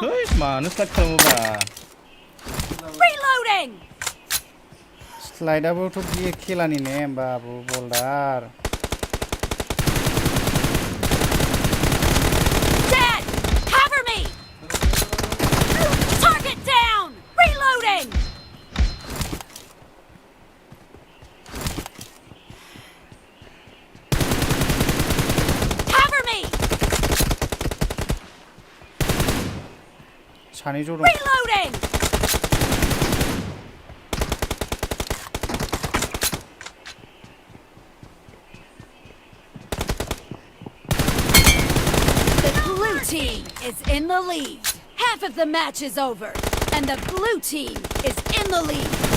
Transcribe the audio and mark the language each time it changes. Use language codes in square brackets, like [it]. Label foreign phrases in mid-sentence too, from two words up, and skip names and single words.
[brx] है मानो स्लाइड खालामोबा [en] Reloading! [brx] स्लाइडाबोथ' बे खेलानि नेम बाबु बल्डार [en] Dead! Cover me! Target down! Reloading! Cover me! [brx] सानै ज' दं [en] Reloading! The blue team is in the lead. Half of the match is over, and the blue team is in the lead.